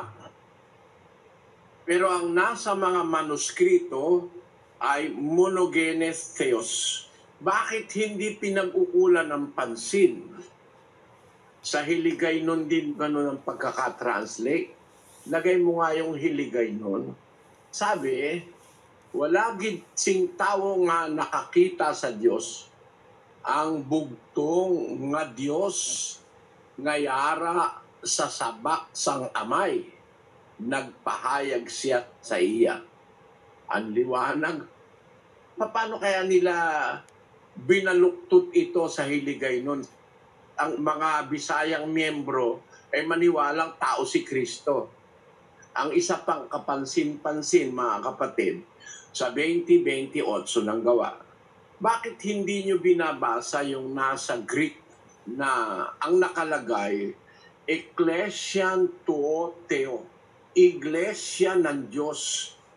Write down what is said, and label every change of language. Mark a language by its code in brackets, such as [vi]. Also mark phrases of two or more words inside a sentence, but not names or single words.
[tl] Pero ang nasa mga manuskrito ay [el] μονογενὴς θεός. [tl] Bakit hindi pinag-ukulan ng pansin? Sa hiligay nun din gano'n ang pagkakatranslate. Lagay mo nga yung hiligay nun. [hil] Sabi, wala gid sing tawo nga nakakita sa Dios ang bugtong nga Dios nga yara sa sabak sang amay, nagpahayag siya sa iya. [tl] Ang liwanag. Paano kaya nila binaluktot ito sa hiligay nun? Ang mga Bisayang miyembro ay maniwalang tao si Kristo. Ang isa pang kapansin-pansin, mga kapatid, sa 20:28 ng Gawa, bakit hindi nyo binabasa yung nasa Greek na ang nakalagay, [el] ἐκκλησίαν τοῦ θεοῦ, [tl] Iglesia ng Diyos.